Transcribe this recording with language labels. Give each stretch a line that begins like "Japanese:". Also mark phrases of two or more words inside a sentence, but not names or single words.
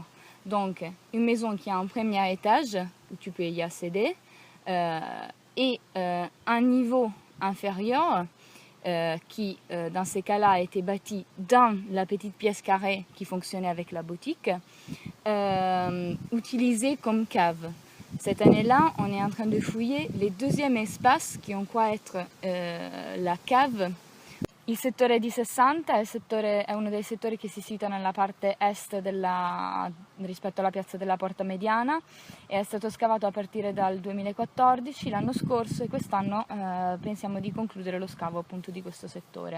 French: Donc, une maison qui a un premier étage où tu peux y accéder et un niveau inférieur qui, dans ces cas-là, a été bâti dans la petite pièce carrée qui fonctionnait avec la boutique, utilisée comme cave. Cette année-là, on est en train de fouiller les deuxièmes espaces qui on croit être la cave.
Italian: Il settore di 60 è uno dei settori che si situa nella parte est rispetto alla piazza della Porta Mediana e è stato scavato a partire dal 2014, l'anno scorso, e quest'anno pensiamo di concludere lo scavo appunto di questo settore.